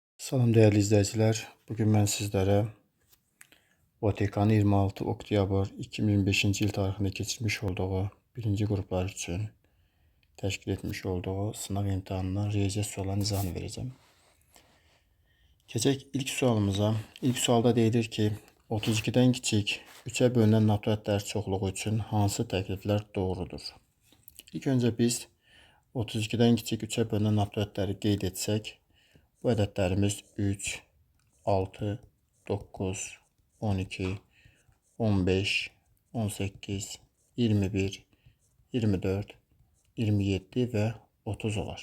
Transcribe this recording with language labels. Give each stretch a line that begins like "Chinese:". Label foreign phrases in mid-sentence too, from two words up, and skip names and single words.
Turkish: Salam değerli izleyiciler. Bugün ben sizlere
Azerbaijani: OTK'nın 26 oktyabr 2025 yıl tarixinde keçirmiş olduğu birinci gruplar için təşkil etmiş olduğu sınav imtahanından riyaziyyat suallarının izahını vereceğim. Keçək ilk sualımıza. İlk sualda deyilir ki 32'den kiçik 3'e bölünən NATO ədədləri çoxluğu üçün hansı təkliflər doğrudur? İlk önce biz 32'den kiçik 3'e bölünən NATO ədədləri qeyd etsək, bu ədədlərimiz 3, 6, 9, 12, 15, 18, 21, 24, 27 və 30 olar.